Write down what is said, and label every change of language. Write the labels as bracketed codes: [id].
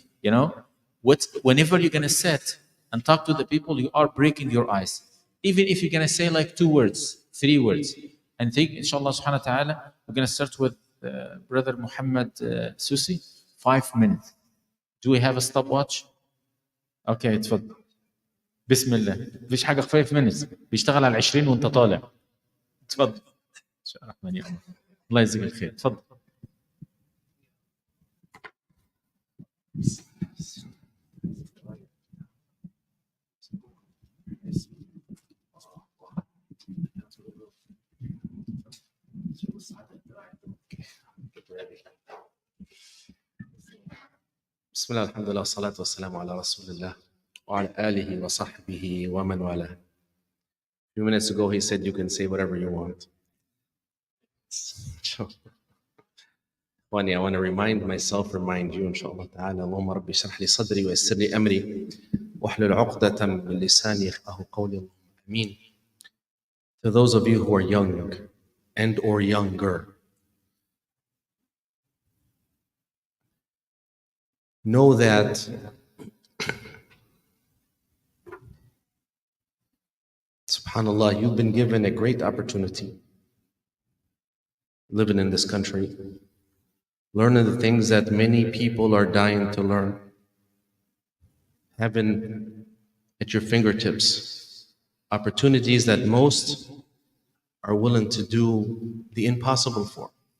[en] You know, whenever you're going to sit and talk to the people, you are breaking your ice. Even if you're going to say like 2 words, 3 words. And think, inshallah subhanahu wa ta'ala, we're going to start with Brother Muhammad Susi, 5 minutes. Do we have a stopwatch? [ar] اوكي اتفضل. بسم الله. مفيش حاجه في [en] 5 minutes، [ar] بيشتغل على 20 وانت طالع. اتفضل. الرحمن يا الله يجزيك الخير. اتفضل. بسم الله الحمد لله والصلاة والسلام على رسول الله وعلى آله وصحبه ومن والاه. [en] A few minutes ago he said you can say whatever you want. Funny, I want to remind you inshallah ta'ala. [ar] اللهم ربي اشرح لي صدري ويسر لي أمري واحلل عقدة من لساني يفقهوا قولي. Amin. [en] To those of you who are young and or younger, know that subhanallah, you've been given a great opportunity living in this country, learning the things that many people are dying to learn, having at your fingertips opportunities that most are willing to do the impossible for.